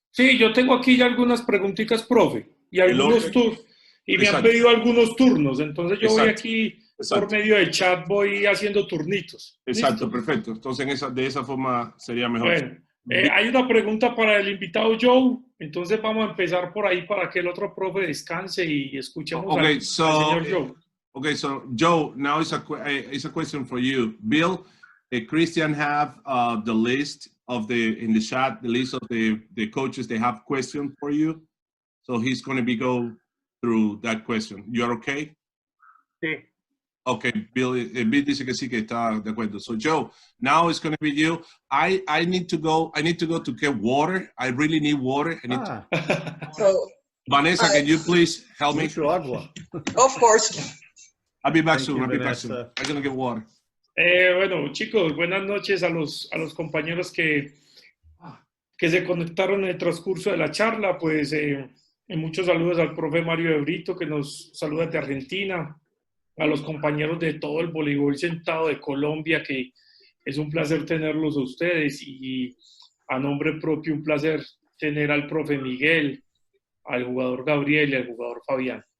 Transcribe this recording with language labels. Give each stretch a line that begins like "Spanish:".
Spanish: Sí, yo tengo aquí ya algunas preguntitas, profe, y algunos turnos, y me han pedido algunos turnos, entonces yo voy aquí por medio del chat, voy haciendo turnitos. Exacto, ¿Listo? Perfecto. Entonces, de esa forma sería mejor. Bueno, hay una pregunta para el invitado Joe, entonces vamos a empezar por ahí para que el otro profe descanse y escuchemos al señor Joe.
English: Okay, so Joe, now it's a question for you. Bill, Christian have the list in the chat, the list of the coaches, they have questions for you. So he's going to go through that question. You're okay?
Spanish: Sí. Okay, Bill dice que sí, que está de acuerdo.
English: So Joe, now it's going to be you. I need to go to get water. I really need water. So, Vanessa, can you please help me? Of course. I'll be back soon. I'm going to get water.
Spanish: Bueno, chicos, buenas noches a los compañeros que se conectaron en el transcurso de la charla. Pues muchos saludos al profe Mario de Brito, que nos saluda de Argentina, a los compañeros de todo el voleibol sentado de Colombia, que es un placer tenerlos a ustedes, y a nombre propio un placer tener al profe Miguel, al jugador Gabriel y al jugador Fabián.